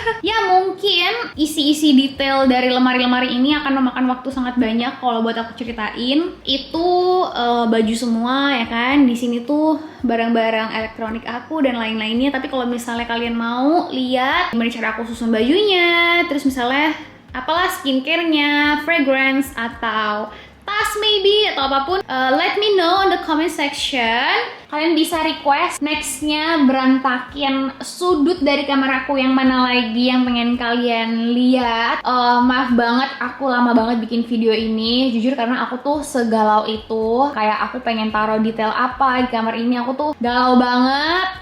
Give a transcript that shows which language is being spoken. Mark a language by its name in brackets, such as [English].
[Indonesian] Ya mungkin isi-isi detail dari lemari-lemari ini akan memakan waktu sangat banyak kalau buat aku ceritain. Itu baju semua ya kan. Di sini tuh barang-barang elektronik aku dan lain-lainnya. Tapi kalau misalnya kalian mau lihat gimana cara aku susun bajunya, terus misalnya apalah skincare-nya, fragrance atau dibahas maybe atau apapun. [English] Let me know in the comment section. [Indonesian] Kalian bisa request nextnya berantakin sudut dari kamar aku yang mana lagi yang pengen kalian lihat. Maaf banget aku lama banget bikin video ini, jujur karena aku tuh segalau itu. Kayak aku pengen taruh detail apa di kamar ini, aku tuh galau banget.